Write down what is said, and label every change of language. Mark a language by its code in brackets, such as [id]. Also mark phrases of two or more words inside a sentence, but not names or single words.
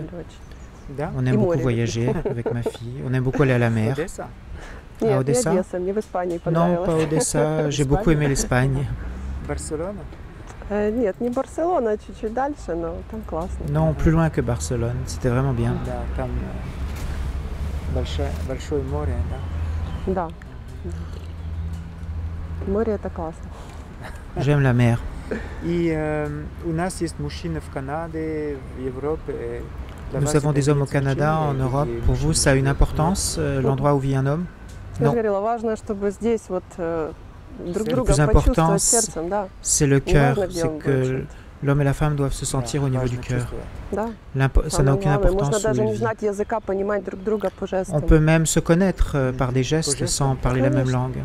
[fr] On aime beaucoup voyager avec ma fille. On aime beaucoup aller à la mer. À Odessa? Non, pas Odessa. J'ai beaucoup aimé l'Espagne. Barcelone? Non, plus loin que Barcelone. C'était vraiment bien. [ru] Большое море, да? Море это классно. [fr] J'aime la mer. [ru] И у нас есть мужчины в Канаде, в Европе. [fr] Nous avons des hommes au Canada, en Europe. Pour vous, ça a une importance, l'endroit où vit un homme? Non. Le plus important, c'est le cœur. C'est que l'homme et la femme doivent se sentir au niveau du cœur. Ça n'a aucune importance où ils vivent. On peut même se connaître par des gestes sans parler la même langue.